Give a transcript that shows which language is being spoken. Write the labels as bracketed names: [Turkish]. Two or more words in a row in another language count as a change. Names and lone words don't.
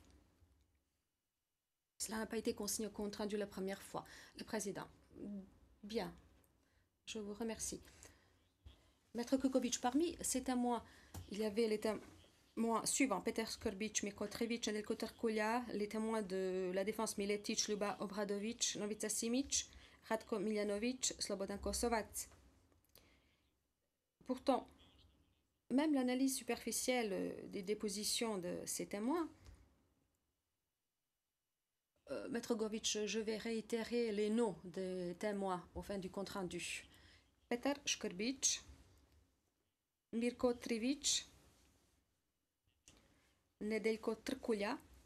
[French] Cela n'a pas été consigné au compte rendu la première fois. Le président, bien, je vous remercie. Maître Kurgovitch, parmi ces témoins, il y avait les témoins suivants: Peter Skorbitch, Mikotrevich, Nelko Terkulia, les témoins de la défense Miletic, Luba Obradovic, Novica Simic, Radko Miljanovic, Slobodan Kosovac. Pourtant, même l'analyse superficielle des dépositions de ces témoins, Maître Govitch, je vais réitérer les noms des témoins au fin du compte rendu. Petar Škrbić, Mirko Trivić, Nedeljko Trkulja,